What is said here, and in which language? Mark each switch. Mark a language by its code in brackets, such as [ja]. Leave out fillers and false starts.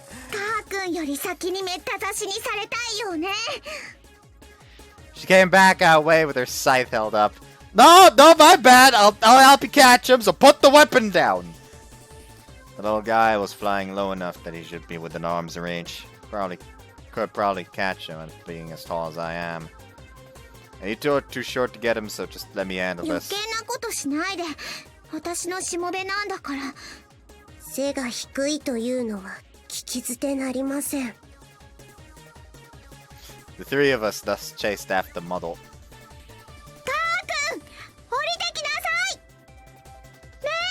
[ja] カー君より先にめった刺しにされたいよね。 [en] She came back our way with her scythe held up. No, my bad. I'll help you catch him, so put the weapon down. The little guy was flying low enough that he should be within arm's reach. Could probably catch him, being as tall as I am. And you two are too short to get him, so just let me handle [ja] 余 [en] this. [ja] 計なことしないで。私のしもべなんだから。背が低いというのは聞き捨てなりません。 [en] The three of us thus chased after Muddle. [ja] カー君、降りてきなさい。ね。